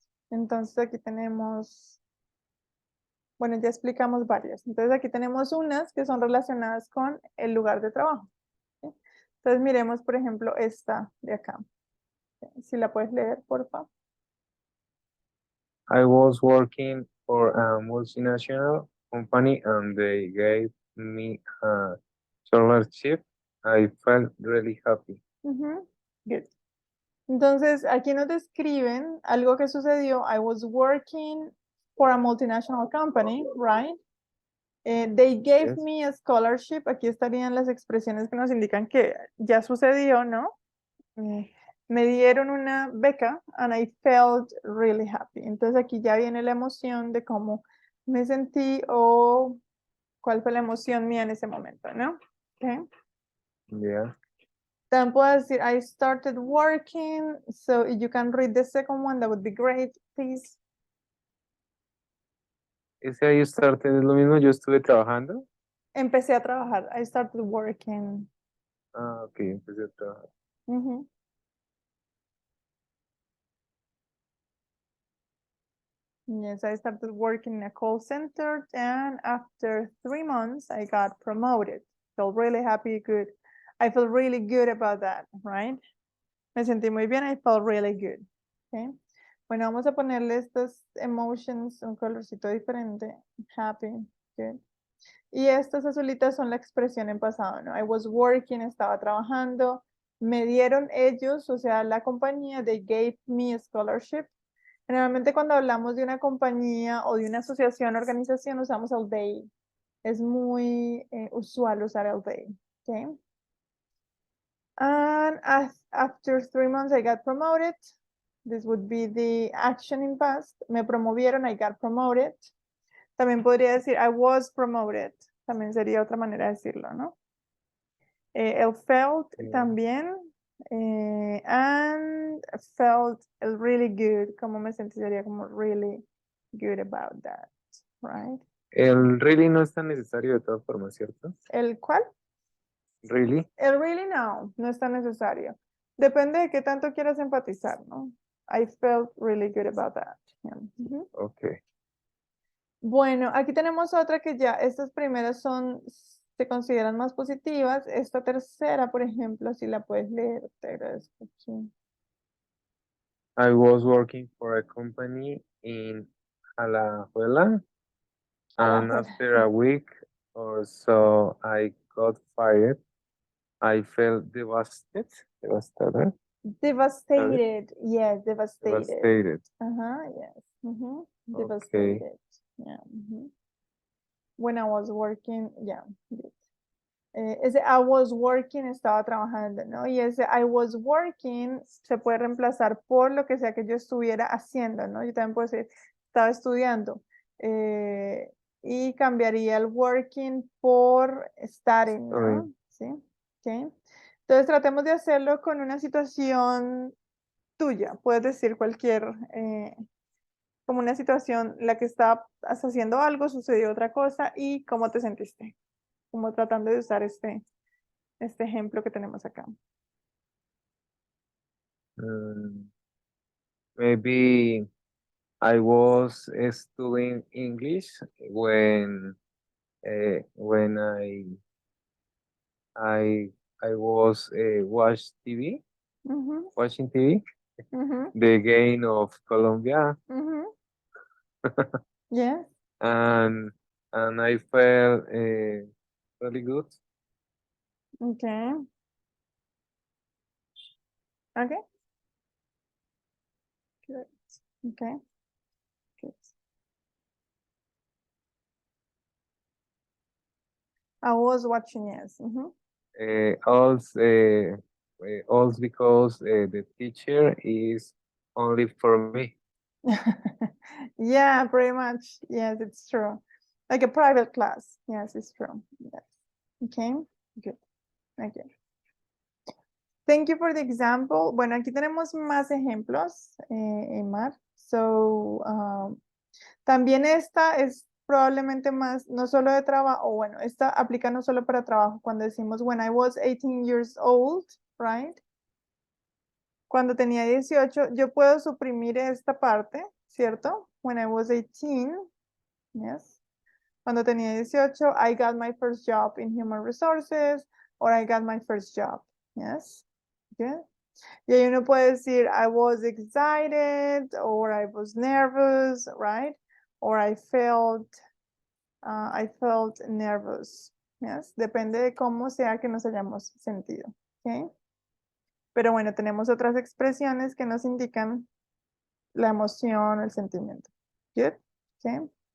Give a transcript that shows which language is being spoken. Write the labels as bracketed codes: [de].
[es] Entonces aquí tenemos, bueno, ya explicamos varias. Entonces aquí tenemos unas que son relacionadas con el lugar de trabajo. ¿Sí? Entonces miremos, por ejemplo, esta de acá. Si la puedes leer, por favor. [en] I was working for a multinational company and they gave me a scholarship. I felt really happy. Good. [es] Entonces, aquí nos describen algo que sucedió. [en] I was working for a multinational company, right? They gave Yes. me a scholarship. [es] Aquí estarían las expresiones que nos indican que ya sucedió, ¿no? Me dieron una beca [en] and I felt really happy. [es] Entonces aquí ya viene la emoción de cómo me sentí o cuál fue la emoción mía en ese momento, ¿no? [en] Okay. Yeah. [es] También puedo decir, [en] I started working, so if you can read the second one, that would be great, please. [es] Ese ahí started es lo mismo, yo estuve trabajando. Empecé a trabajar, [en] I started working. [es] Ah, ok, empecé a trabajar. Mhm. [en] Yes, I started working in a call center, and after 3 months, I got promoted. Felt really happy, good. I feel really good about that, right? [es] Me sentí muy bien, [en] I felt really good. Okay. [es] Bueno, vamos a ponerle estos emotions un colorcito diferente. [en] Happy, good. [es] Y estas azulitas son la expresión en pasado, ¿no? [en] I was working, [es] estaba trabajando. Me dieron ellos, o sea, la compañía, [en] they gave me a scholarship. [es] Generalmente cuando hablamos de una compañía o de una asociación, organización, usamos el they. Es muy usual usar el they. [en] Okay. And after 3 months, I got promoted. This would be the action in past. [es] Me promovieron, [en] I got promoted. [es] También podría decir, [en] I was promoted. [es] También sería otra manera de decirlo, ¿no? El felt también. [en] And felt really good. [es] Como me sentiría como [en] really good about that, right? [es] El really no es tan necesario de todas formas, ¿cierto? ¿El cuál? [en] Really. [es] El really no es tan necesario. Depende de qué tanto quieras empatizar, ¿no? [en] I felt really good about that. Yeah. Ok. [es] Bueno, aquí tenemos otra que ya, estas primeras se consideran más positivas. Esta tercera, por ejemplo, si la puedes leer, te agradezco. Sí. [en] I was working for a company in Alajuela, and Alajuela. after a week or so, I got fired. I felt devastated. Devastated. Devastated. Yes, devastated. Devastated. Yes. Okay. Devastated. Yeah. When I was working, yeah. Good. [es] Ese [en] I was working [es] estaba trabajando, ¿no? Y ese I was working se puede reemplazar por lo que sea que yo estuviera haciendo, ¿no? Yo también puedo decir, estaba estudiando. Y cambiaría el working por studying, ¿no? ¿Sí? ¿Okay? Entonces tratemos de hacerlo con una situación tuya. Puedes decir cualquier, como una situación, la que estás haciendo algo, sucedió otra cosa y cómo te sentiste. Como tratando de usar este ejemplo que tenemos acá. [en] Maybe I was studying English when I I was Ujú, watching TV, ujú, the game of Colombia, ujú. Yes, and and I felt really good. okay, okay, good, okay, good. I was watching, yes. Mhm. Also because the teacher is only for me. Yeah, pretty much. Yes, it's true. Like a private class. Yes, it's true. Yes. Okay, good. Okay. Thank you for the example. [es] Bueno, aquí tenemos más ejemplos, Emar. So, también esta es probablemente más, no solo de trabajo, o bueno, esta aplica no solo para trabajo. Cuando decimos [en] when I was 18 years old, right? [es] Cuando tenía 18, yo puedo suprimir esta parte, ¿cierto? [en] When I was 18, yes. [es] Cuando tenía 18, [en] I got my first job in human resources, or I got my first job, yes. Good. [es] Y ahí uno puede decir, [en] I was excited, or I was nervous, right? Or I felt nervous. [es] Yes, depende de cómo sea que nos hayamos sentido. Okay. Pero bueno, tenemos otras expresiones que nos indican la emoción, el sentimiento. Good. Okay.